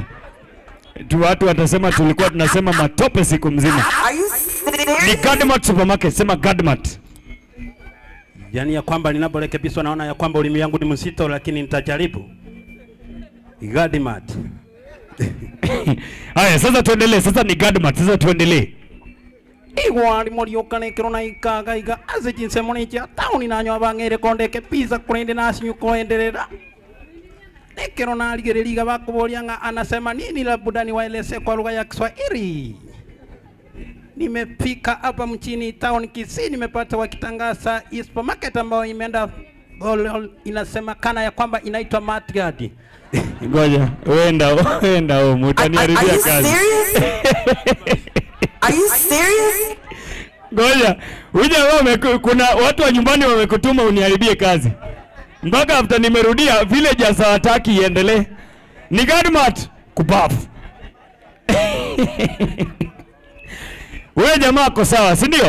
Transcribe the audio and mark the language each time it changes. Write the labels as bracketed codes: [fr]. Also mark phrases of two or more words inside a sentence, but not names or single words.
[sw] Watu watasema tulikuwa tunasema matope siku mzima. Ni Godmat Supermarket, sema Godmat. yani ya kwamba ninaporekebishwa naona ya kwamba ulimi yangu ni mzito, lakini nitajaribu. Gadmat. Haya, sasa tuendelee. Sasa ni Gadmat, sasa tuendelee. [guz] Igwari morioka nekero na ikaga iga aze jinse monicha tauni nanyo abangere kondeke pizza kurende nasinyu koendelera. Nekero na aligereliga bakubolia [sw] anasema nini, labda niwaeleze kwa lugha ya Kiswahili. Nimefika hapa mchini town Kisii, nimepata wakitangaza supermarket ambayo imeenda inasemekana ya kwamba inaitwa Matgadi. Ngoja, wenda mutaniharibia kazi. [en] Are you serious? [sw] Ngoja, kuna watu wa nyumbani wamekutuma uniharibie kazi. Mpaka after nimerudia villagers hawataki iendelee. Ni Gadmat kubafu. Wewe jamaa ako sawa, si ndio?